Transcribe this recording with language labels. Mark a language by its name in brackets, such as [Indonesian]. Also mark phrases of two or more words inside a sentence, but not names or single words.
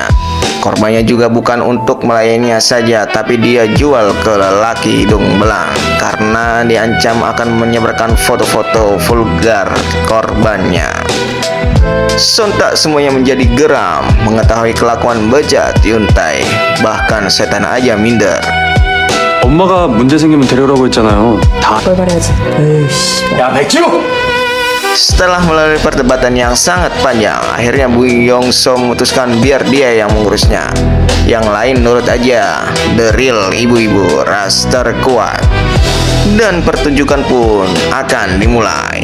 [Indonesian] Korbannya juga bukan untuk melayaninya saja, tapi dia jual ke lelaki hidung belang karena diancam akan menyebarkan foto-foto vulgar korbannya. Sontak semuanya menjadi geram mengetahui kelakuan bejat Yun-tae. Bahkan setan aja minder. [Korean] 엄마가 문제 생기면 데려오라고 했잖아요. 다. 뭘 말해야지. 에이씨. 야, 백지우! [Indonesian] Setelah melalui perdebatan yang sangat panjang, akhirnya Bu Yong-so memutuskan biar dia yang mengurusnya. Yang lain nurut aja. [English] The real [Indonesian] ibu-ibu ras terkuat. Dan pertunjukan pun akan dimulai.